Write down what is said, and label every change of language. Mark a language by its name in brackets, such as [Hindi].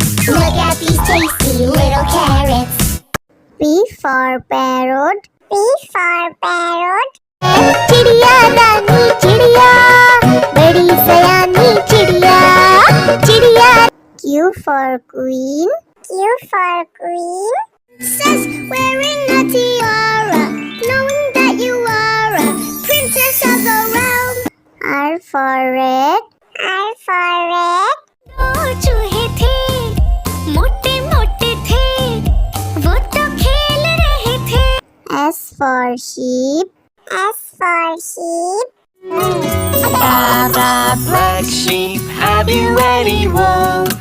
[English] Look at these tasty little carrots. P for parrot. P for parrot. [Hindi] चिड़िया दानी चिड़िया, बड़ी सयानी चिड़िया, चिड़िया। [English] Q for queen. Q for queen. Princess wearing a tiara, knowing that you are a princess of the realm. R for red. R for red. [Hindi] दो चूहे थे, मोटे मोटे थे, वो तो खेल रहे थे। [English] S for sheep. S for sheep. Black sheep, have you any wool?